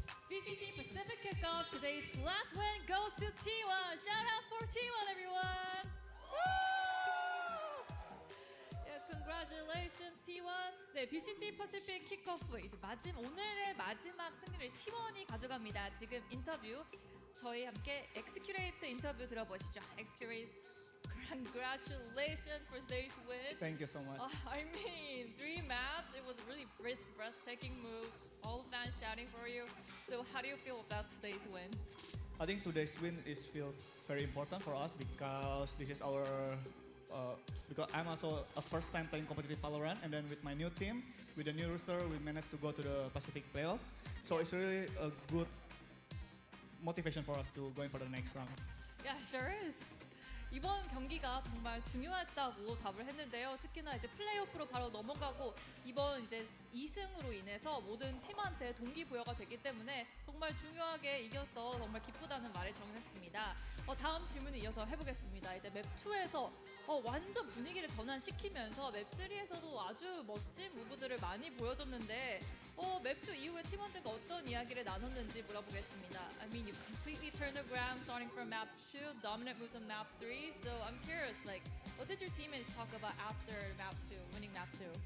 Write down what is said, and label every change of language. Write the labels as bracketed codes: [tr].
[en] VCT Pacific Kickoff. Today's last win goes to T1. Shout out for T1, everyone. Woo! Yes, congratulations T1. [ko] 네, VCT Pacific Kickoff 이제 오늘의 마지막 승리를 T1이 가져갑니다. 지금 인터뷰 저희 함께 Excurate 인터뷰 들어보시죠. [en] Excurate, congratulations for today's win. Thank you so much. I mean, 3 maps. It was really breathtaking moves. All fans shouting for you. So how do you feel about today's win? I think today's win feels very important for us because this is our because I'm also a first time playing competitive Valorant, and then with my new team, with the new roster, we managed to go to the Pacific playoff. So it's really a good motivation for us to going for the next round. Yeah, sure is. [ko] 이번 경기가 정말 중요했다고 답을 했는데요. 특히나 이제 플레이오프로 바로 넘어가고 이번 이제 2승으로 인해서 모든 팀한테 동기부여가 됐기 때문에 정말 중요하게 이겨서 정말 기쁘다는 말을 전했습니다. 다음 질문을 이어서 해보겠습니다. 이제 맵 2에서 완전 분위기를 전환시키면서 맵 3에서도 아주 멋진 무브들을 많이 보여줬는데 맵 2 이후에 팀원들과 어떤 이야기를 나눴는지 물어보겠습니다. [en] I mean, you completely turned around starting from map 2, dominant moves on map 3. So I'm curious, like, what did your teammates talk about after map 2, winning map 2?